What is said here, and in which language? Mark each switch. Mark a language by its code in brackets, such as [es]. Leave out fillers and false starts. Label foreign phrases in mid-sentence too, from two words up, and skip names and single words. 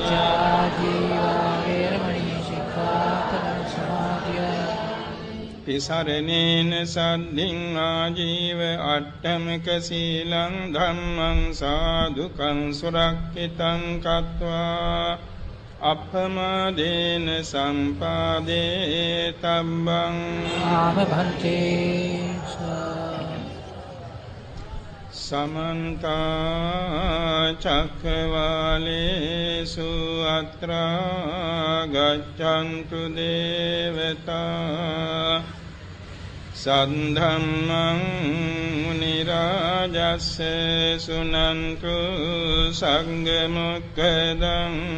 [pi] පිසරණේන සද්ධින් ආජීව අට්ඨමක සීලං ධම්මං සාදුකං සුරක්ඛිතං කତ୍වා අප්පමාදේන සම්පාදේ තබ්බං. ආමභන්තේ. සමන්ත චක්ඛවාලේසු අත්‍රා ගච්ඡන්තු දේවතා සද්ධම්මං මුනි රාජස්ස සුනන්තු සංඝ මොක්ඛදං.